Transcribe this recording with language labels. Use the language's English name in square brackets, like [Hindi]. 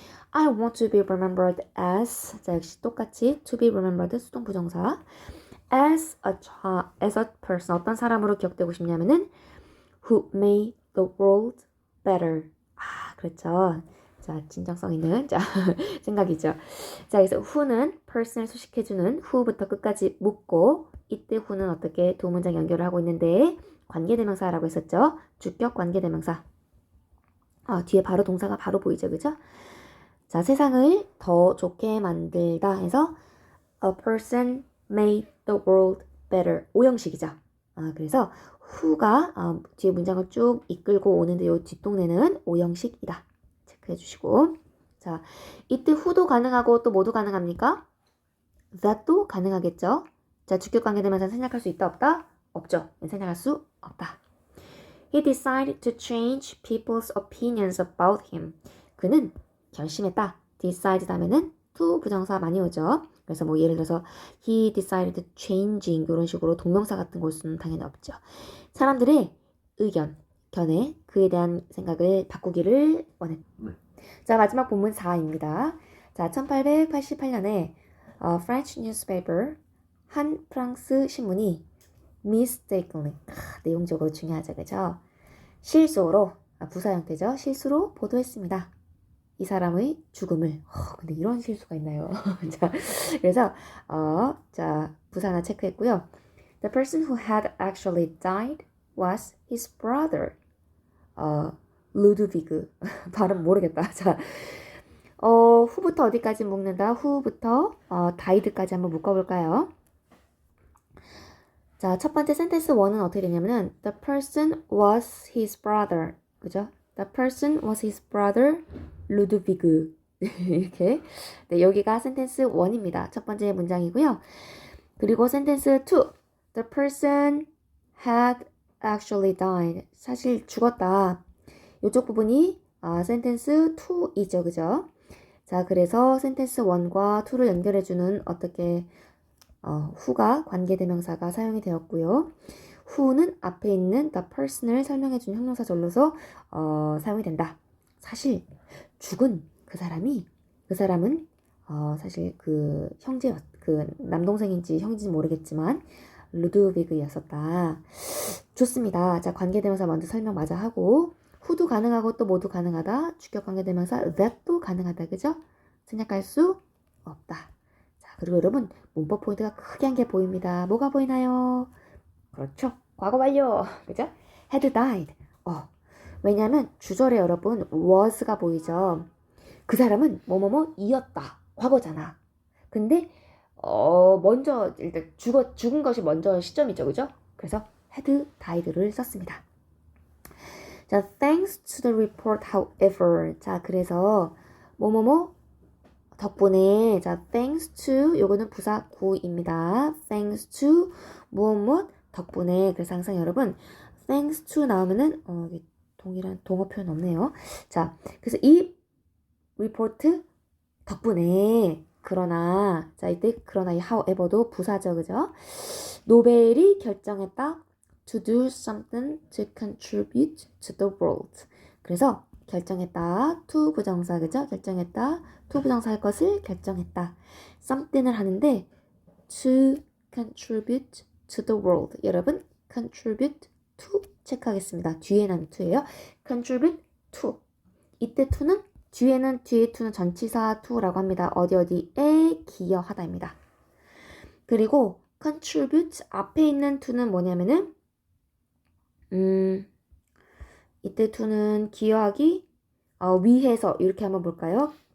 [English] I want to be remembered as. [Korean] 자, 역시 똑같이 [English] to be remembered [Korean] 수동 부정사. [English] as a person. [Korean] 어떤 사람으로 기억되고 싶냐면은 [English] who made the world better. [Korean] 아, 그렇죠. 자, 진정성 있는 생각이죠. 자, 그래서 who는 person을 수식해주는 who부터 끝까지 묻고 이때 who는 어떻게 두 문장 연결을 하고 있는데 관계대명사라고 했었죠. 주격 관계대명사. 뒤에 바로 동사가 바로 보이죠, 그죠? 자, 세상을 더 좋게 만들다 해서 [English] a person made the world better. [Korean] 오형식이죠. 그래서 who가 뒤에 문장을 쭉 이끌고 오는데 이 뒷동네는 오형식이다. 체크해 주시고. 자, 이때 who도 가능하고 또 뭐도 가능합니까? that도 가능하겠죠. 자, 주격 관계대명사 생략할 수 있다 없다? 없죠. 생략할 수 없다. [English] He decided to change people's opinions about him. [Korean] 그는 결심했다. decide 다음에는 to 부정사 많이 오죠. 그래서 뭐 예를 들어서 [English] he decided changing [Korean] 이런 식으로 동명사 같은 걸 쓰는 당연히 없죠. 사람들의 의견, 견해, 그에 대한 생각을 바꾸기를 원했다. 자, 마지막 본문 4입니다. 자, 1888년에 [English] French newspaper [Korean] 한 프랑스 신문이 [English] mistakenly [Korean] 내용적으로 중요하죠, 그죠? 실수로 부사 형태죠. 실수로 보도했습니다. 이 사람의 죽음을. 근데 이런 실수가 있나요? 자, 그래서 자, 부사 하나 체크했고요. [English] The person who had actually died was his brother. [Korean] 루드비그. 발음 모르겠다. 자, 후부터 어디까지 묶는다? 후부터 died까지 한번 묶어볼까요? 자, 첫 번째 센텐스 1은 어떻게 되냐면은 [English] The person was his brother. [Korean] 그죠? [English] The person was his brother 루드비그. [Korean] 이렇게. 네, 여기가 센텐스 1입니다. 첫 번째 문장이고요. 그리고 센텐스 2. [English] The person had actually died. [Korean] 사실 죽었다. 이쪽 부분이 센텐스 2이죠. 그죠? 자, 그래서 센텐스 1과 2를 연결해주는 어떻게 who가 관계대명사가 사용이 되었고요. who는 앞에 있는 the person을 설명해주는 형용사절로서 사용이 된다. 사실 죽은 그 사람은 사실 그 남동생인지 형인지 모르겠지만 루드비그였었다. 좋습니다. 자, 관계대명사 먼저 설명 마저 하고 who도 가능하고 또 모두 가능하다. 주격 관계대명사 that도 가능하다. 그죠? 생략할 수 없다. 자, 그리고 여러분 문법 포인트가 크게 한 개 보입니다. 뭐가 보이나요? 그렇죠. 과거 완료. 그죠? [English] had died. [Korean] 왜냐하면 주절에 여러분 was가 보이죠. 그 사람은 뭐뭐뭐이었다. 과거잖아. 근데 먼저 일단 죽은 것이 먼저 시점이죠. 그죠? 그래서 [English] had died [Korean] 를 썼습니다. [English] 자, thanks to the report, however. [Korean] 자, 그래서 뭐뭐뭐 덕분에 자, [English] thanks to [Korean] 요거는 부사 구입니다. [English] thanks to [Korean] 무엇 덕분에. 그래서 항상 여러분 thanks to 나오면은 동일한 동어 표현 없네요. 자, 그래서 이 리포트 덕분에 그러나 자 이때 그러나 이 however도 부사죠. 그죠? 노벨이 결정했다 [English] to do something to contribute to the world. [Korean] 그래서 결정했다 to 부정사. 그죠? 결정했다 to 부정사 할 것을 결정했다. something을 하는데 [English] to contribute to the world. [Korean] 여러분 contribute to 체크하겠습니다. 뒤에 난 to예요. [English] contribute to. [Korean] 이때 to는 뒤에 to는 전치사 to라고 합니다. 어디에 기여하다입니다. 그리고 contribute 앞에 있는 to는 뭐냐면은 이때 to는 기여하기 위해서 이렇게 한번 볼까요?